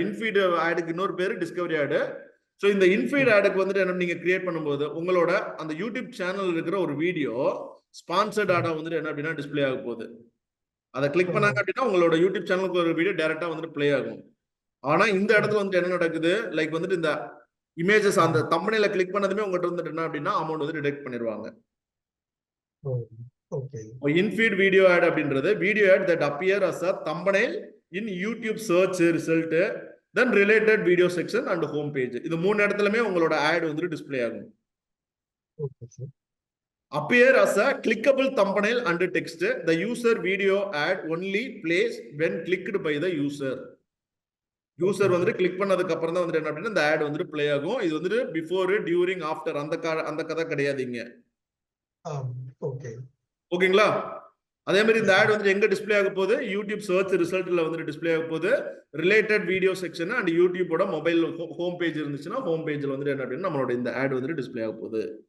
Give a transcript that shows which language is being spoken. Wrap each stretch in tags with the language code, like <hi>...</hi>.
<ta>In-feed ஆடுக்கு இன்னொரு பேரு டிஸ்கவரி ஆட். சோ இந்த இன்ஃபீட் ஆடுக்கு வந்துட்டு என்ன நீங்க கிரியேட் பண்ணும்போது உங்களோட அந்த யூடியூப் சேனல் இருக்கிற ஒரு வீடியோ ஸ்பான்சர்ட் ஆடா வந்துட்டு என்ன அப்படின்னா டிஸ்ப்ளே ஆக போகுது. அதை கிளிக் பண்ணாங்க அப்படின்னா உங்களோட யூடியூப் சேனலுக்கு ஒரு வீடியோ டைரக்டா வந்துட்டு பிளே ஆகும். ஆனா இந்த இடத்துல வந்துட்டு என்ன நடக்குது, லைக் வந்துட்டு இந்த இமேஜஸ் அந்த தம்பனையில கிளிக் பண்ணதுமே உங்ககிட்ட வந்துட்டு என்ன அப்படின்னா அமௌண்ட் வந்து டிடெக்ட் பண்ணிடுவாங்க.</ta> <en>Infeed video ad அப்படின்றது video ad that appear as a thumbnail in YouTube search result, then related video section and home page.</en> <ta>இது மூணு இடத்துலயுமே உங்களோட ஆட் வந்து டிஸ்ப்ளே ஆகும்.</ta> <en>Appear as a clickable thumbnail and text. The user video ad only plays when clicked by the user.</en> <ta>User வந்துட்டு click பண்ணதுக்கு அப்புறம் தான் வந்துட்டு என்ன அப்படின்னா இந்த ஆட் வந்துட்டு பிளே ஆகும். இது வந்துட்டு பிஃபோர், டியூரிங், ஆஃப்டர் அந்த கதை கிடையாதுங்க. ஓகேங்களா? அதே மாதிரி இந்த ஆட் வந்து எங்க டிஸ்ப்ளே ஆக போகுது, யூடியூப் சர்ச் ரிசல்ட்ல வந்து டிஸ்ப்ளே ஆக போகுது. Related video section and யூடியூபோட mobile home page இருந்துச்சுன்னா ஹோம் பேஜ்ல வந்து என்ன அப்படின்னா நம்மளோட இந்த ஆட் வந்து டிஸ்ப்ளே ஆக போகுது.</ta>